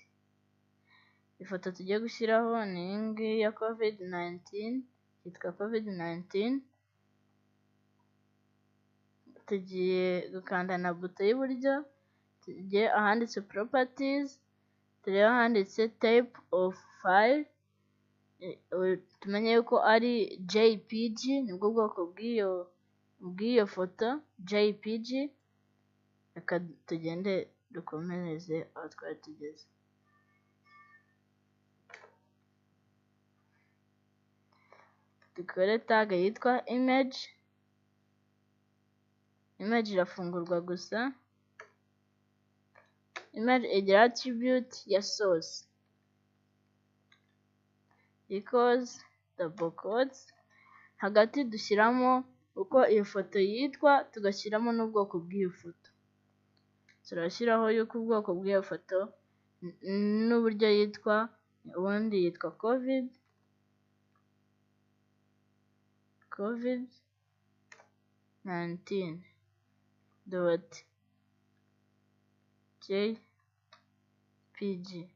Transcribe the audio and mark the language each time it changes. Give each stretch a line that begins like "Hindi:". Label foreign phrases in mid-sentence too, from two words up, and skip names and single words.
Kinyarwanda: Ifoto tugiye gushyiraho ni iyi ngiyi ya COVID-19, yitwa COVID-19. Tugiye gukanda na buto y'iburyo, tugiye ahanditse properties, turebe ahanditse
English: type of file,
Kinyarwanda: tumenye yuko ari JPG, nibwo bwoko bw'iyo foto, JPG. Reka tugende dukomereze aho twari tugeze. Dukore tag yitwa image. Image irafungurwa gusa. Image igira attribute ya
English: source equals double quotes.
Kinyarwanda: Hagati dushyiramo uko iyo foto yitwa, tugashyiramo n'ubwoko bw'iyo foto. Turashyiraho yuko ubwoko bw'iyo foto n'uburyo yitwa, ubundi yitwa COVID-19 dot JPG.